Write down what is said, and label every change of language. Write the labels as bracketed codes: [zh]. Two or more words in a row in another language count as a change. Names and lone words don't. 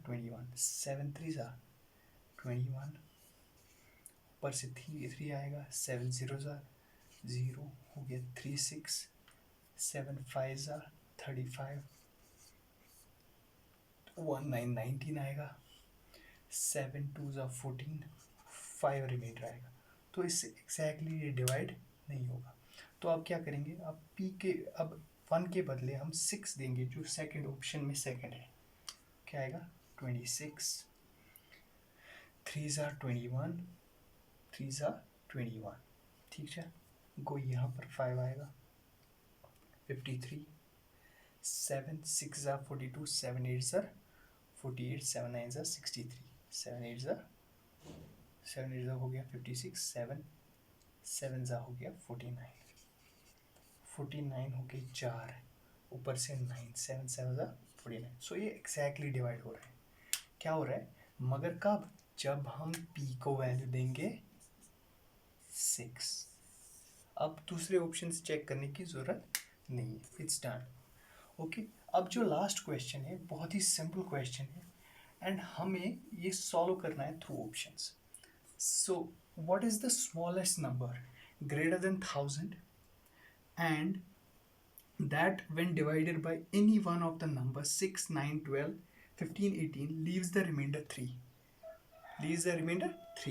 [hi] 21, 7 3 are 21, ऊपर से 3 आएगा, 7 0s are 0 हो गया 3 6, 7 5s are 35, 1 9 19 आएगा, 7 2s are 14, 5 रिमाइंडर आएगा। तो इससे एग्जैक्टली ये डिवाइड नहीं होगा। तो अब क्या करेंगे? अब P के, अब 1 के बदले हम 6 देंगे जो [en] second option [hi] में सेकंड है। क्या आएगा? 26, 3s are 21, 3s are 21, ठीक है। गो यहाँ पर 5 आएगा 53, 7 6s are 42, 7 8s are 48, 7 9s are 63, 7 8s हो गया 56, 7 7s हो गया 49, 49 हो गए 4, ऊपर से 9, 7 7 49। सो ये एग्जैक्टली डिवाइड हो रहा है। क्या हो रहा है? मगर कब? जब हम P को वैल्यू देंगे 6। अब दूसरे ऑप्शन चेक करने की ज़रूरत नहीं है, [en] it's done. [hi] ओके, अब जो [en] last question [hi] है बहुत ही [en] simple question [hi] है एंड हमें ये सॉल्व करना है [en] through options. so what is the smallest number greater than 1000 and that when divided by any one of the numbers 6 9 12 15 18 leaves the remainder 3, leaves the remainder 3।